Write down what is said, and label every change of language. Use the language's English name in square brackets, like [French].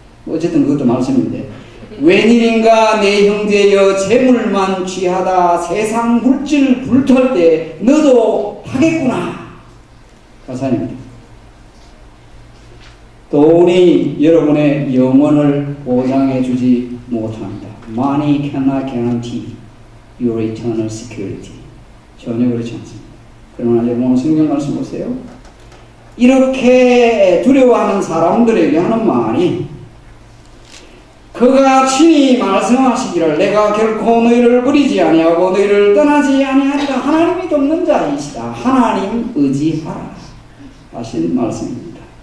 [Korean] 어쨌든 그것도 말씀인데, 웬일인가 내 형제여 재물만 취하다 세상 물질 불탈 때 너도 하겠구나. 가사입니다. 돈이 여러분의 영혼을 보장해 주지 못합니다. [English] Money cannot guarantee your eternal security. [Korean] 전혀 그렇지 않습니다. 그러나 여러분 성경 말씀 보세요. 이렇게 두려워하는 사람들에게 하는 말이, 그가 친히 말씀하시기를 내가 결코 너희를 버리지 아니하고 너희를 떠나지 아니하리라. 하나님이 돕는 자이시다. 하나님 의지하라 하신 말씀입니다.